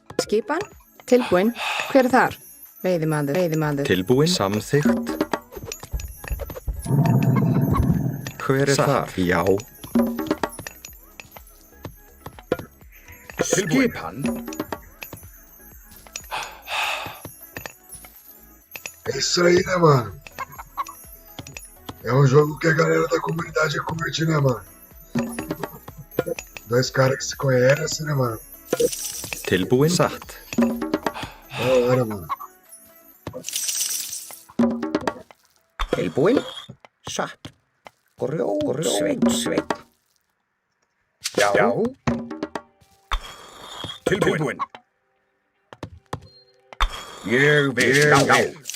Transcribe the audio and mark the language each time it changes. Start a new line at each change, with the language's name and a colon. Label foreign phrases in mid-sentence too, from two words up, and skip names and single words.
Icelandic: Skipan. Tilbúin. Hver er þar? Veiðimaður. Veiðimaður. Tilbúin. Samþykkt. Hver er þar? Já. Skipan.
Portuguese: É isso aí, né, mano? É um jogo que a galera da comunidade curte, né, mano? Dois caras que se conhecem, né, mano?
Icelandic: Tilbúin. Satt.
Portuguese: Da hora, mano.
Icelandic: Tilbúin. Satt. Sveit. Já. Tilbúin. Ég vil.